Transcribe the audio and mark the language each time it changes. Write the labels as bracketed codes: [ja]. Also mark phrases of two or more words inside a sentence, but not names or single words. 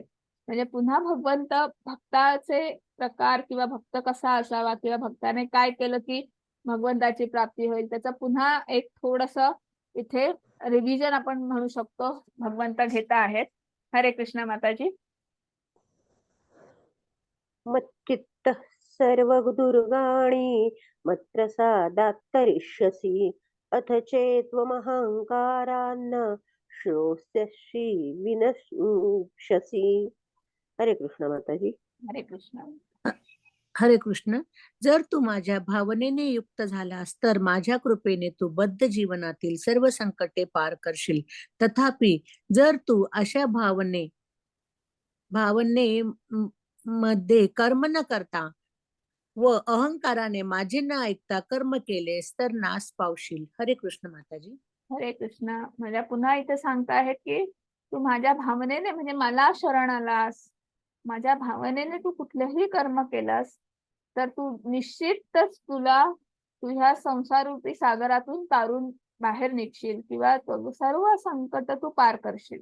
[mr] म्हणजे पुन्हा भगवंत भक्ताचे प्रकार किंवा भक्त कसा असावा किंवा भक्ताने काय केलं की भगवंताची प्राप्ती होईल, त्याचं पुन्हा एक थोडस इथे रिव्हिजन आपण म्हणू शकतो भगवंत घेत आहेत. हरे कृष्ण माताजी. [sa] मच्चित्तः सर्वदुर्गाणि मत्प्रसादात् तरिष्यसि अथ चेत्त्वमहङ्कारान्न श्रोष्यसि विनश्यसि. [mr] हरे कृष्ण माताजी. हरे कृष्ण. हरे कृष्ण. जर तू माझ्या भावनेने युक्त झालास तर माझ्या कृपेने तू बद्ध जीवनातील सर्व संकटे पार करशील. तथापि जर तू अशा भावने मध्ये कर्म न करता व अहंकाराने माझे न ऐकता कर्म केलेस तर नाश पावशील. हरे कृष्ण माताजी. हरे कृष्ण. म्हणजे पुन्हा इथे सांगता आहेत की तू माझ्या भावनेने, म्हणजे मला शरण आलास, माझ्या भावनेने तू कुठलेही कर्म केलंस तर तू निश्चितच तुला तुझ्या संसाररूपी सागरातून तारून बाहेर निघशील किंवा सर्व संकट तू पार करशील.